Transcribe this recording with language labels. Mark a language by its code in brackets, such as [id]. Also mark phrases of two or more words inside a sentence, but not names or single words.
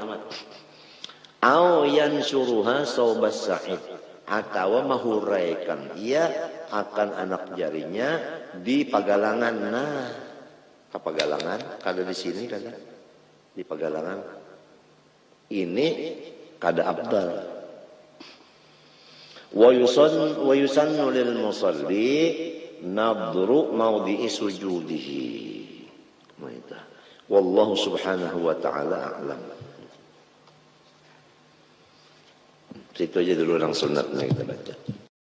[ar] أو ينشرها ثوب الساعد, [bjn] atau mahuraikan ia akan anak jarinya di pagalangan. Kapagalangan kada di sini kada di pagalangan ini kada abdal. [ar] ويسن للمصلي نظر موضع سجوده. والله سبحانه وتعالى أعلم. [bjn] Situ aja dulu orang sunatnya kita baca.